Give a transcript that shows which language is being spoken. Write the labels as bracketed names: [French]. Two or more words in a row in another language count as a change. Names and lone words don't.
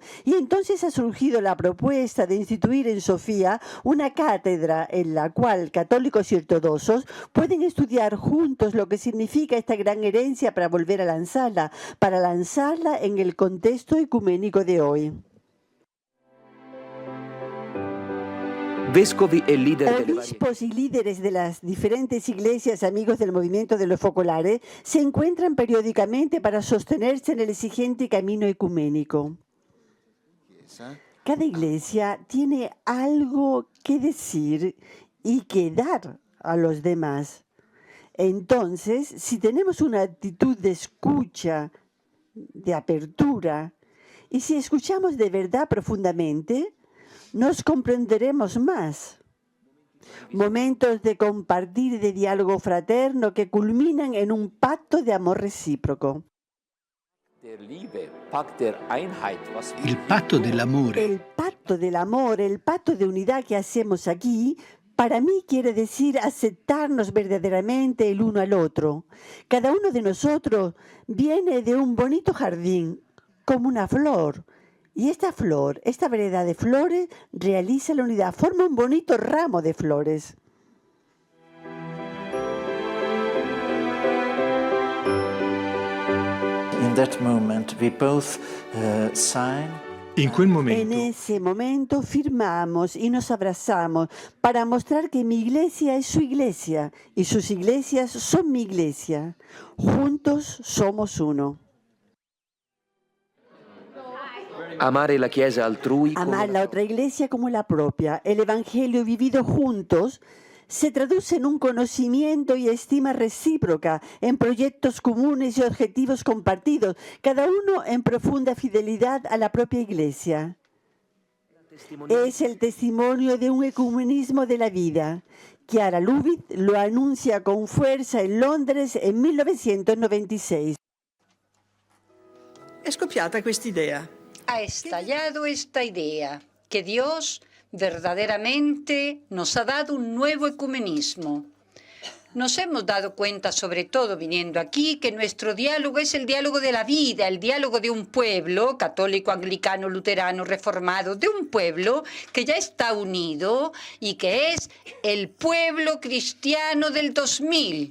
[Spanish] Y entonces ha surgido la propuesta de instituir en Sofía una cátedra en la cual católicos y ortodoxos pueden estudiar juntos lo que significa esta gran herencia para volver a lanzarla, en el contexto ecuménico de hoy. [Italian] Vescovi e leader delle varie... [Spanish] Obispos y líderes de las diferentes iglesias amigos del movimiento de los focolares se encuentran periódicamente para sostenerse en el exigente camino ecuménico. Cada iglesia tiene algo que decir y que dar a los demás. Entonces, si tenemos una actitud de escucha, de apertura, y si escuchamos de verdad profundamente, nos comprenderemos más. Momentos de compartir y de diálogo fraterno que culminan en un pacto de amor recíproco. [Italian] Il patto dell'amore [Spanish] El pacto de unidad que hacemos aquí, para mí quiere decir aceptarnos verdaderamente el uno al otro. Cada uno de nosotros viene de un bonito jardín, como una flor. Y esta flor, esta variedad de flores, realiza la unidad, forma un bonito ramo de flores. [English] In that moment, we both sign. [Italian] in quel [Spanish] En momento ese momento firmamos y nos abrazamos para mostrar que mi iglesia es su iglesia y sus iglesias son mi iglesia. Juntos somos uno. [Italian] Amare la Chiesa altrui come [Spanish] Amar la otra iglesia como la propia. El evangelio vivido juntos se traduce en un conocimiento y estima recíproca, en proyectos comunes y objetivos compartidos, cada uno en profunda fidelidad a la propia iglesia. Es el testimonio de un ecumenismo de la vida. Chiara Lubich lo anuncia con fuerza en Londres en 1996. [Italian] È scoppiata quest'idea. [Spanish] Ha estallado esta idea que Dios verdaderamente nos ha dado un nuevo ecumenismo. Nos hemos dado cuenta, sobre todo viniendo aquí, que nuestro diálogo es el diálogo de la vida, el diálogo de un pueblo, católico, anglicano, luterano, reformado, de un pueblo que ya está unido y que es el pueblo cristiano del 2000.